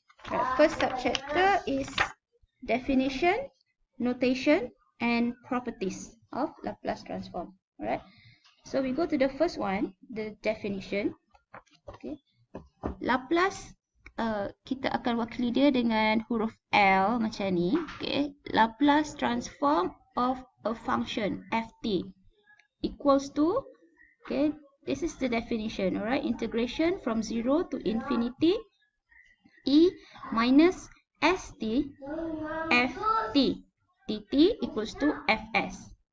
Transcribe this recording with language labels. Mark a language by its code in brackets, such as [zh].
[en] Right, first subchapter is definition, notation, and properties of Laplace Transform. Alright. So we go to the first one, the definition. Okay. [ms] Laplace kita akan wakili dia dengan huruf L macam ni. [en] Okay. Laplace transform of a function ft equals to, okay, this is the definition, alright, integration from 0 to infinity e minus st ft dt equals to fs.